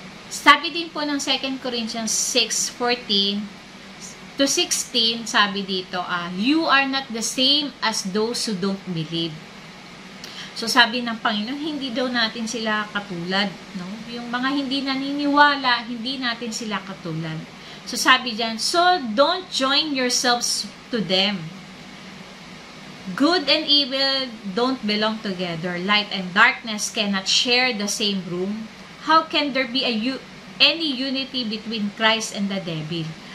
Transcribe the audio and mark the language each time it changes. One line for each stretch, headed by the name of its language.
Filipino: Sabi din po ng
English: 2 Corinthians 6:14 to 16,
Filipino: sabi dito,
English: you are not the same as those who don't believe.
Filipino: So sabi ng Panginoon, hindi daw natin sila katulad. Yung mga hindi naniniwala, hindi natin sila katulad. So sabi diyan,
English: so don't join yourselves to them. Good and evil don't belong together. Light and darkness cannot share the same room. How can there be any unity between Christ and the devil?